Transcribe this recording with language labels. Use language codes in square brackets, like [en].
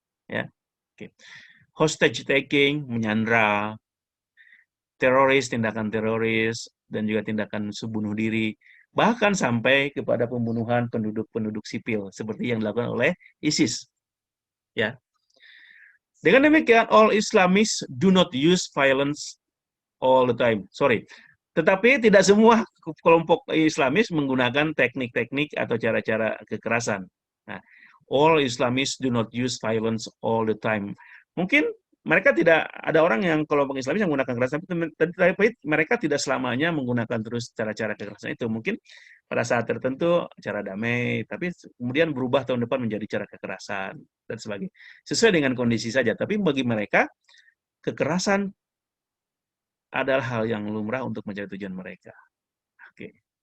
[id] Ya. Oke. Hostage taking, menyandra, teroris, tindakan teroris, dan juga tindakan bunuh diri, bahkan sampai kepada pembunuhan penduduk sipil seperti yang dilakukan oleh ISIS. Ya. Dengan demikian, [en] all Islamists do not use violence all the time. Sorry. [id] Tetapi tidak semua kelompok Islamis menggunakan teknik-teknik atau cara-cara kekerasan. [en] Nah, all Islamists do not use violence all the time. [id] Mungkin mereka tidak ada orang yang kelompok Islamis yang menggunakan kekerasan, tapi mereka tidak selamanya menggunakan terus cara-cara kekerasan itu. Mungkin pada saat tertentu cara damai, tapi kemudian berubah tahun depan menjadi cara kekerasan dan sebagainya. Sesuai dengan kondisi saja. Tapi bagi mereka kekerasan adalah hal yang lumrah untuk mencapai tujuan mereka. Oke.